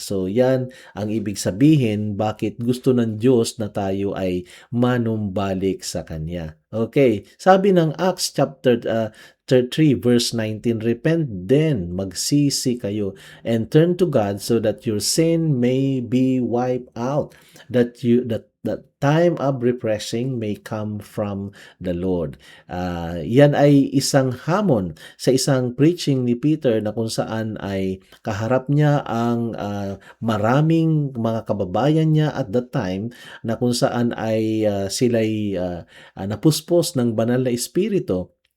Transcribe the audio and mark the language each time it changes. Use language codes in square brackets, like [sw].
[tl] So yan ang ibig sabihin bakit gusto ng Diyos na tayo ay manumbalik sa Kanya. [en] Okay, [tl] sabi ng [en] Acts chapter 3 verse 19, repent then, [tl] magsisi kayo, [en] and turn to God so that your sin may be wiped out, that time of refreshing may come from the Lord. [tl] Yan ay isang hamon sa isang preaching ni Peter na kung saan ay kaharap niya ang maraming mga kababayan niya at that time, na kung saan ay sila'y napuspos ng banal na espiritu.